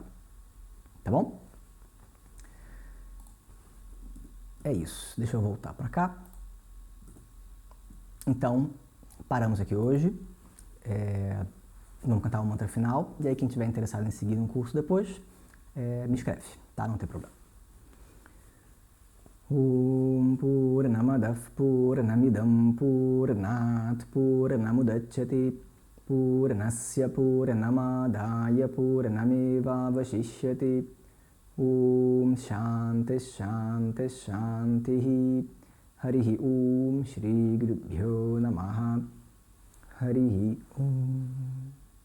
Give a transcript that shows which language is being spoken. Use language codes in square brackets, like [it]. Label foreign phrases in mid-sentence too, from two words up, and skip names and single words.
[pt] Tá bom? É isso. Deixa eu voltar para cá. Então, paramos aqui hoje. Vamos cantar o mantra final. E aí, quem tiver interessado em seguir um curso depois, me escreve, tá? Não tem problema. [sa] Om Purnamadav Purnamidam Purnat Purnamudachyati Purnasya Purnamadaya Purnameva Vashishyati Om Shanti Shanti Shanti Harihi Om Shri Gurubhyo Namaha Harihi Om